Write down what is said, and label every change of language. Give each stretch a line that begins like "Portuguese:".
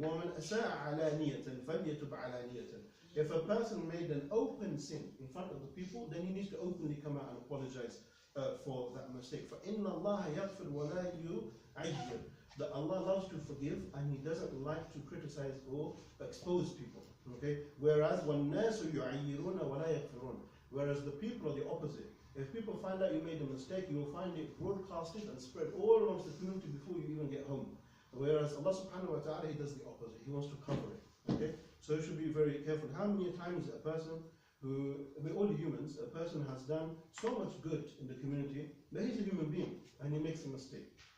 Arabic: وَمَنْ أَسَاءَ عَلَانِيَةً فَلْيَتُبْ عَلَانِيَةً.
English: If a person made an open sin in front of the people, then he needs to openly come out and apologize for that mistake.
Arabic: فَإِنَّ اللَّهَ يَغْفِرْ وَلَا يُعَيِّرْ.
English: That Allah loves to forgive and He doesn't like to criticize or expose people. Okay? Whereas
Arabic: وَالنَّاسُ يُعَيِّرُونَ وَلَا يَغْفِرُونَ.
English: Whereas the people are the opposite. If people find out you made a mistake, you will find it broadcasted and spread all amongst the community before you even get home. Whereas Allah subhanahu wa ta'ala, He does the opposite. He wants to cover it. Okay? So you should be very careful. How many times a person who, we're all humans, a person has done so much good in the community, but he's a human being and he makes a mistake.